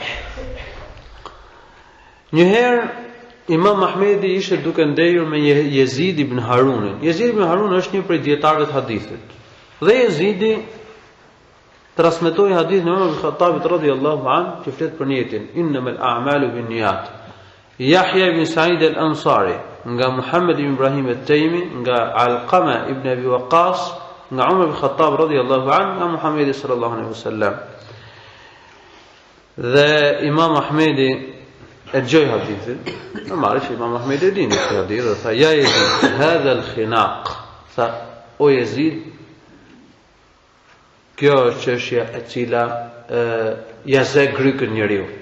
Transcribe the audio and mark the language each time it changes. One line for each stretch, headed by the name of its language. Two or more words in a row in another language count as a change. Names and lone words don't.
Albanian: Njëherë Imam Ahmedi ishte duke ndejur me Jezid ibn Harunin. Jezid ibn Harun është një prej dietarëve të hadithit. Dhe Jezidi transmetoi hadithin e Umar ibn Khattabit
Arabic: رضي الله عنه
Albanian: që flet për niyetin,
Arabic: إنما الأعمال بالنيات.
Albanian: Yahya ibn Sa'id al-Ansari, nga Muhammad ibn Ibrahim at-Taymi, nga Alqama ibn Abi Waqqas, nga Umar ibn Khattab
Arabic: رضي الله عنه,
Albanian: nga Muhammedi
Arabic: صلى الله عليه وسلم.
Albanian: Dhe Imam Ahmedi e gjoj hadithin, normalisht Imam Ahmedi e dini këtë hadith, dhe tha,
Arabic: يا يزيد هذا الخناق,
Albanian: tha, o Jezid, kjo është çështja e cila ja ze grykën njeriut.